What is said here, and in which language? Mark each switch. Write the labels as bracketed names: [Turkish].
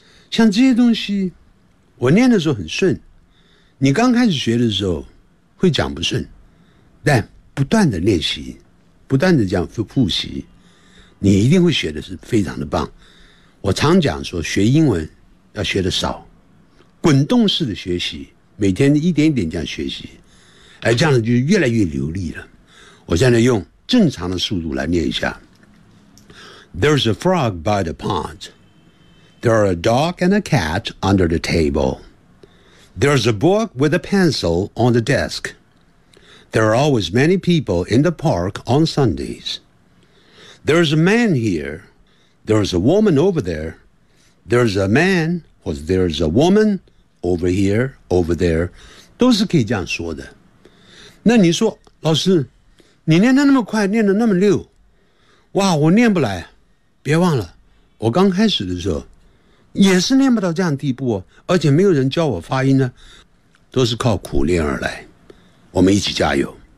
[Chinese] 像这些东西我念的时候很顺，你刚开始学的时候会讲不顺，但不断的练习，不断的这样复习，你一定会学的是非常的棒。我常讲说学英文要学的少，滚动式的学习，每天一点一点这样学习，哎，这样子就越来越流利了。我现在用正常的速度来念一下。 [English] There's a frog by the pond. There are a dog and a cat under the table. There's a book with a pencil on the desk. There are always many people in the park on Sundays. There's a man here. There's a woman over there. There's a man. Or there's a woman over here, over there. [Chinese] 都是可以这样说的。那你说，老师，你念得那么快，念得那么溜。哇，我念不来。别忘了，我刚开始的时候也是念不到这样地步，而且没有人教我发音呢，都是靠苦练而来。我们一起加油。